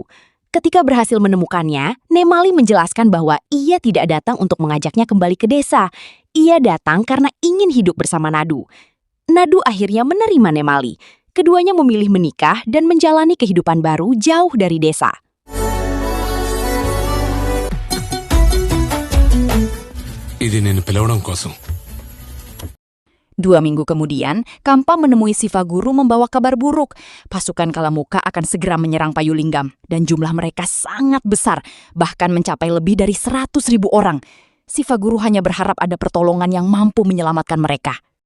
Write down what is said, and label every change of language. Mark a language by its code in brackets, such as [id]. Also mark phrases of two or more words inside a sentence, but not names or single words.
[id] Ketika berhasil menemukannya, Nemali menjelaskan bahwa ia tidak datang untuk mengajaknya kembali ke desa. Ia datang karena ingin hidup bersama Nadu. Nadu akhirnya menerima Nemali. Keduanya memilih menikah dan menjalani kehidupan baru jauh dari desa. [te] Ini నేను పిలవడం కోసం [id] 2 minggu kemudian, Kampa menemui Sifaguru membawa kabar buruk. Pasukan Kalamuka akan segera menyerang Payulinggam, dan jumlah mereka sangat besar, bahkan mencapai lebih dari 100.000 orang. Sifaguru hanya berharap ada pertolongan yang mampu menyelamatkan mereka.